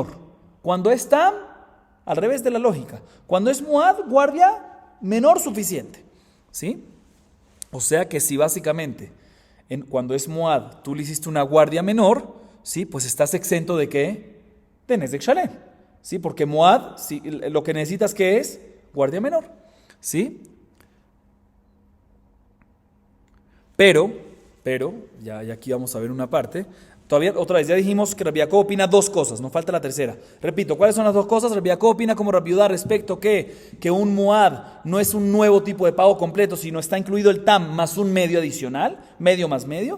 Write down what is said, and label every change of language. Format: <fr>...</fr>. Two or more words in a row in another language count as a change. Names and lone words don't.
<es>Cuando es tam, al revés de la lógica. Cuando es muad, guardia menor suficiente. ¿Sí? O sea que si básicamente, cuando es muad, tú le hiciste una guardia menor, ¿sí? Pues estás exento de ¿qué?</es> <he>De נזק שלם.</he> <es>¿Sí? Porque muad, ¿sí? Lo que necesitas que es guardia menor. ¿Sí? Pero, ya aquí vamos a ver una parte. Todavía, otra vez, ya dijimos que Rabbi Yaakov opina 2 cosas, nos falta la tercera. Repito, ¿cuáles son las 2 cosas? Rabbi Yaakov opina como Rabbi Yehuda respecto que un muad no es un nuevo tipo de pago completo, sino está incluido el tam más un medio adicional, medio más medio.</es>